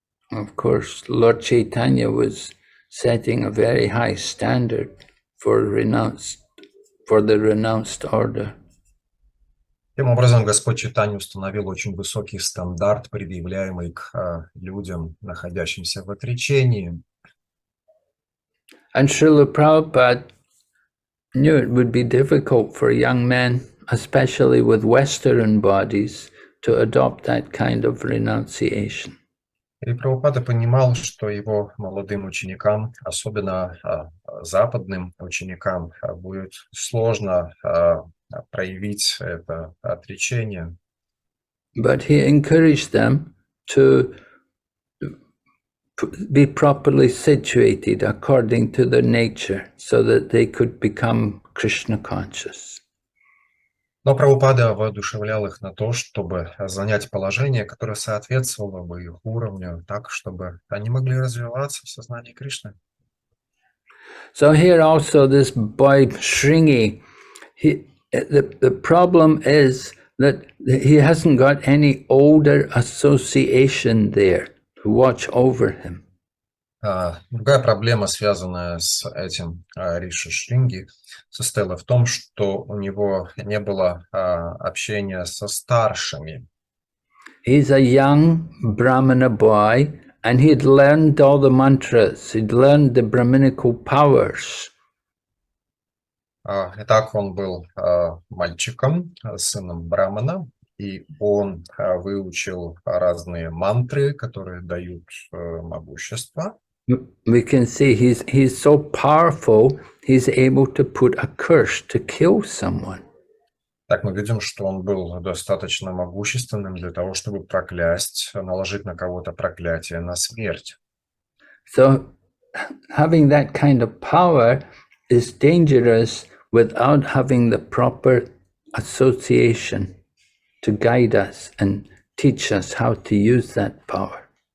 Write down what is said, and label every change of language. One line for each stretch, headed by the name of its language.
English: Of course, Lord Chaitanya was setting a very high standard for the renounced order.
Russian: Таким образом, Господь Чайтанья установил очень высокий стандарт, предъявляемый к людям, находящимся в отречении.
English: And Srila Prabhupada knew it would be difficult for young men, especially with Western bodies, to adopt that kind of renunciation.
Russian: И Прабхупада понимал, что его молодым ученикам, особенно западным ученикам, будет сложно проявить это отречение.
English: But he encouraged them to be properly situated according to their nature so that they could become Krishna conscious.
Russian: Но Прабхупада воодушевлял их на то, чтобы занять положение, которое соответствовало бы их уровню, так, чтобы они могли развиваться в сознании Кришны.
English: So here also this boy Shringi, the problem is that he hasn't got any older association there to watch over him.
Russian: Другая проблема, связанная с этим Риши Шринги, состояла в том, что у него не было общения со старшими.
English: He's a young Brahmana boy, and he'd learned all the mantras, he'd learned the Brahminical powers.
Russian: Итак, он был мальчиком, сыном Брамана, и он выучил разные мантры, которые дают могущество.
English: we can see he's so powerful, he's able to put a curse to kill someone.
Russian: Так мы видим, что он был достаточно могущественным для того, чтобы проклясть, наложить на кого-то проклятие на смерть.
English: So having that kind of power is dangerous without having the proper association to guide us and teach us how to use that power.